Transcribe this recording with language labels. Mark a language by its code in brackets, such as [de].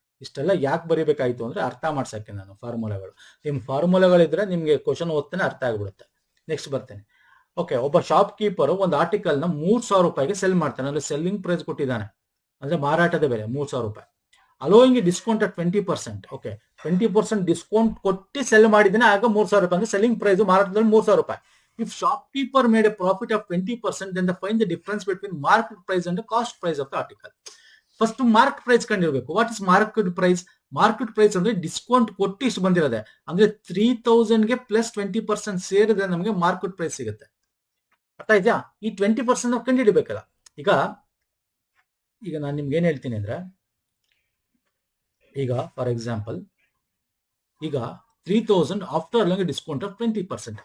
[kn] ಇಷ್ಟೆಲ್ಲ ಯಾಕೆ ಬರೀಬೇಕಾಯ್ತು ಅಂದ್ರೆ ಅರ್ಥ ಮಾಡ್ಸಕ್ಕೆ ನಾನು ಫಾರ್ಮುಲಾಗಳು. ನಿಮ್ ಫಾರ್ಮುಲಾಗಳಿದ್ರೆ ನಿಮ್ಗೆ ಕ್ವಶನ್ ಓದ್ತಾನೆ ಅರ್ಥ ಆಗ್ಬಿಡುತ್ತೆ. ನೆಕ್ಸ್ಟ್ ಬರ್ತೇನೆ. ಓಕೆ, ಒಬ್ಬ ಶಾಪ್ ಕೀಪರ್ ಒಂದು ಆರ್ಟಿಕಲ್ ನ 3000 ರೂಪಾಯಿಗೆ ಸೆಲ್ ಮಾಡ್ತಾನೆ. ಅಂದ್ರೆ ಸೆಲ್ಲಿಂಗ್ ಪ್ರೈಸ್ ಕೊಟ್ಟಿದ್ದಾನೆ, ಅಂದ್ರೆ ಮಾರಾಟದ ಬೆಲೆ 3000 ರೂಪಾಯಿ. [en] Allowing discount at 20%. [kn] Okay, 20% discount ಕೊಟ್ಟು ಸೆಲ್ ಮಾಡಿದ್ದಾನೆ, ಆಗ 3000 ರೂಪಾಯಿ. ಅಂದ್ರೆ ಸೆಲ್ಲಿಂಗ್ ಪ್ರೈಸ್ ಮಾರಾಟದಲ್ಲಿ 3000 ರೂಪಾಯಿ. [en] If shopkeeper made a profit of 20%, then find the difference between market price and the cost price of the article. [kn] First mark price ಕಂಡಿರಬೇಕು. [en] What is market price? [kn] Market price ಅಂದ್ರೆ discount ಕೊಟ್ಟು ಇಷ್ಟು ಬಂದಿರೋದೆ, ಅಂದ್ರೆ 3000ಗೆ plus 20% ಸೇರಿದ್ರೆ ನಮಗೆ market price ಸಿಗುತ್ತೆ. ಅರ್ಥ ಆಯ್ತಾ? ಈ 20% ನಾವು ಕಂಡುಹಿಡಬೇಕಲ್ಲ. ಈಗ ನಾನು ನಿಮ್ಗೆ ಏನ್ ಹೇಳ್ತೀನಿ ಅಂದ್ರೆ, ಈಗ ಫಾರ್ ಎಕ್ಸಾಂಪಲ್, ಈಗ 3000 [en] After discount of 20%.